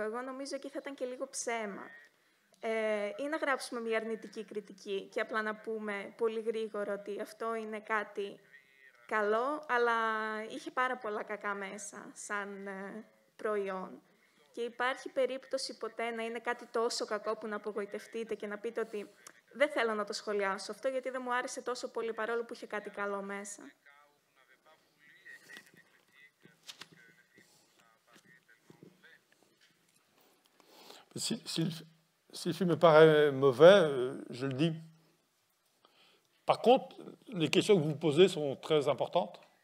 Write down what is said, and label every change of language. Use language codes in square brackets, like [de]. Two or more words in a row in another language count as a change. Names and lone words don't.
[el] Εγώ νομίζω εκεί θα ήταν και λίγο ψέμα. Ή να γράψουμε μια αρνητική κριτική και απλά να πούμε πολύ γρήγορα ότι αυτό είναι κάτι καλό, αλλά είχε πάρα πολλά κακά μέσα σαν προϊόν. Και υπάρχει περίπτωση ποτέ να είναι κάτι τόσο κακό που να απογοητευτείτε και να πείτε ότι δεν θέλω να το σχολιάσω αυτό γιατί δεν μου άρεσε τόσο πολύ παρόλο που είχε κάτι καλό μέσα. [fr] Si le film me paraît mauvais, je le dis. Par contre, les questions que vous posez sont très importantes.